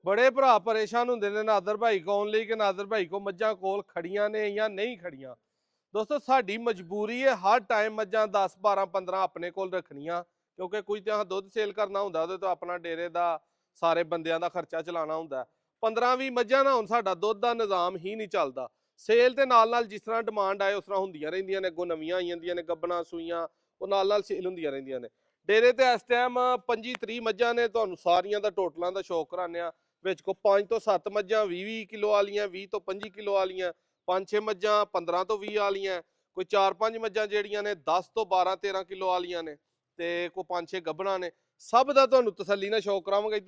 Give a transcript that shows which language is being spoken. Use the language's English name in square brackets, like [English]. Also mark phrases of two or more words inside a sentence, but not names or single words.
[Punjabi] ਬੜੇ ਭਰਾ ਪਰੇਸ਼ਾਨ ਹੋਂਗੇ ਨੇ ਨਾਦਰ ਭਾਈ ਕੌਣ ਲੀ ਕਿ ਨਾਦਰ ਭਾਈ ਕੋ ਮੱਝਾਂ ਕੋਲ ਖੜੀਆਂ ਨੇ ਯਾ ਨਹੀਂ ਖੜੀਆਂ। ਦੋਸਤੋਂ ਸਾਡੀ ਮਜਬੂਰੀ ਹੈ ਹਰ ਟਾਈਮ ਮੱਝਾਂ 10 12 15 ਅਪਣੇ ਕੋਲ ਰੱਖਣੀਆਂ ਕਿਉਂਕਿ ਕੋਈ ਤੋ ਦੁੱਧ ਸੇਲ ਕਰਨਾ ਹੁੰਦਾ ਤੋ ਅਪਣਾ ਡੇਰੇ ਦਾ ਸਾਰੇ ਬੰਦਿਆਂ ਦਾ ਖਰਚਾ ਚਲਾਉਣਾ ਹੁੰਦਾ। 15 20 ਮੱਝਾਂ ਨਾ ਹੁਣ ਸਾਡਾ ਦੁੱਧ ਦਾ ਨਿਜ਼ਾਮ ਹੀ ਨਹੀਂ ਚੱਲਦਾ। ਸੇਲ ਤੇ ਨਾਲ ਜਿਸ ਤਰ੍ਹਾਂ ਡਿਮਾਂਡ ਆਏ ਉਸ ਤਰ੍ਹਾਂ ਹੁੰਦੀਆਂ ਰਹਿੰਦੀਆਂ ਨੇ, ਅੱਗੋਂ ਨਵੀਂ ਆਈ ਜਾਂਦੀਆਂ ਨੇ ਗੱਭਣਾ ਸੂਈਆਂ ਉਹ ਨਾਲ ਸੇਲ ਹੁੰਦੀਆਂ ਰਹਿੰਦੀਆਂ ਨੇ। ਡੇਰੇ ਤੇ ਇਸ ਟਾਈਮ 25 30 ਮੱਝਾਂ ਨੇ, ਤੁਹਾਨੂੰ ਸਾਰੀਆਂ ਦਾ ਟੋਟਲਾਂ ਦਾ ਸ਼ੌਕ ਕਰਾਉਂਦੇ ਆ। ਵਿੱਚ ਕੋ 5 ਤੋਂ 7 ਮੱਝਾਂ 20 ਕਿਲੋ ਵਾਲੀਆਂ, 20 ਤੋਂ 25 ਕਿਲੋ ਵਾਲੀਆਂ, 5-6 ਮੱਝਾਂ 15 ਤੋਂ 20 ਵਾਲੀਆਂ, ਕੋਈ 4-5 ਮੱਝਾਂ ਜਿਹੜੀਆਂ ਨੇ 10 ਤੋਂ 12-13 ਕਿਲੋ ਵਾਲੀਆਂ ਨੇ, ਤੇ ਕੋਈ 5-6 ਗੱਭਣਾ ਨੇ। ਸਭ ਦਾ ਤੁਹਾਨੂੰ ਤਸੱਲੀ ਨਾਲ ਸ਼ੌਕ ਕਰਾਵਾਂਗੇ।